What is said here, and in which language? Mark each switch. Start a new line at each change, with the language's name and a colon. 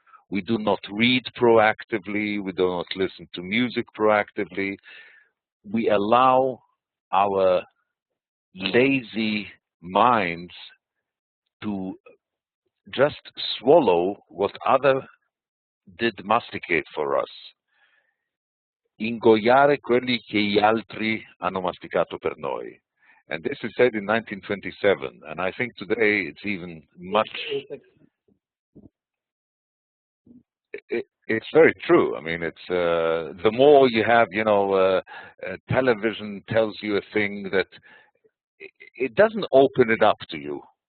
English: We do not read proactively, we do not listen to music proactively. We allow our lazy minds to just swallow what other did masticate for us.
Italian: Ingoiare quelli che gli altri hanno masticato per noi.
English: And this is said in 1927, and I think today it's even much... It's very true. I mean, it's the more you have, television tells you a thing that it doesn't open it up to you.